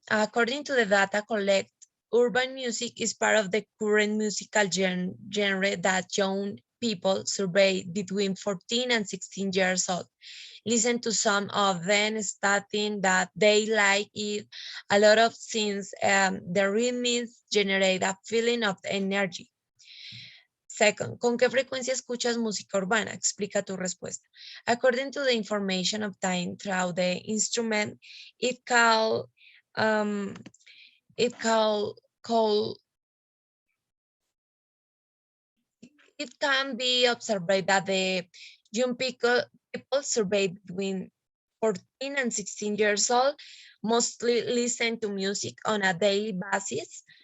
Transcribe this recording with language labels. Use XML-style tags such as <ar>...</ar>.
<en>According to the data collected, urban music is part of the current musical genre that young people surveyed between 14 and 16 years old listen to. Some of them stating that they like it a lot of, since the rhythms generate a feeling of energy. Second,</en> <es>¿con qué frecuencia escuchas música urbana? Explica tu respuesta.</es> <en>According to the information obtained through the instrument, it can it can call it can be observed that the young people surveyed between 14 and 16 years old mostly listen to music on a daily basis.</en>